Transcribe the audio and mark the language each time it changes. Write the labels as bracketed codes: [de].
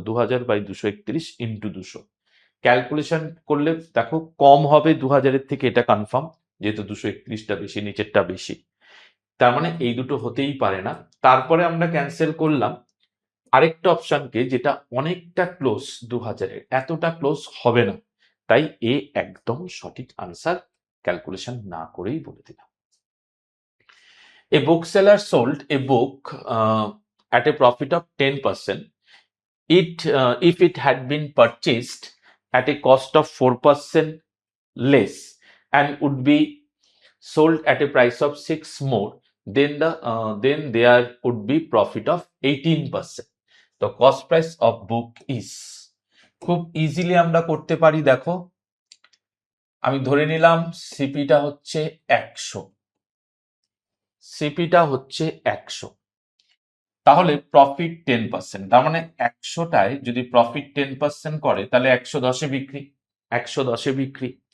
[bn] 2000 by 231 into 200। Calculation করলে দেখো কম হবে 2000-এর থেকে, এটা কনফার্ম, যেহেতু 231টা বেশি, নিচেরটা বেশি। তার মানে এই দুটো হতেই পারে না। তারপরে আমরা ক্যান্সেল করলাম আরেকটা অপশনকে, যেটা অনেকটা ক্লোজ 2000-এর, এতটা ক্লোজ হবে না, তাই এ একদম সঠিক আনসার, ক্যালকুলেশন না করেই বলে দিলাম। [en] A bookseller sold a book at a profit of 10%. If it had been purchased at a cost of 4% less and would be sold at a price of 6 more, then there would be profit of 18%. The cost price of book is, [bn] খুব easily আমরা করতে পারি। দেখো, আমি ধরে নিলাম সিপিটা হচ্ছে 100, সিপিটা হচ্ছে 100, তাহলে প্রফিট 10%, তার মানে 100টায় যদি প্রফিট 10% করে তাহলে 110-এ বিক্রি, 110-এ বিক্রি।